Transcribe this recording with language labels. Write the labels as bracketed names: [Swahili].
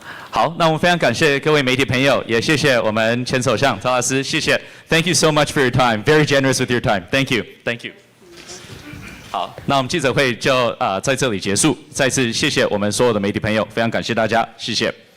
[Chinese] 好，那我们非常感谢各位媒体朋友，也谢谢我们前首相特拉斯，谢谢。 [English] Thank you so much for your time. Very generous with your time. Thank you. Thank you. [Chinese] 好，那我们记者会就在这里结束。再次谢谢我们所有的媒体朋友，非常感谢大家，谢谢。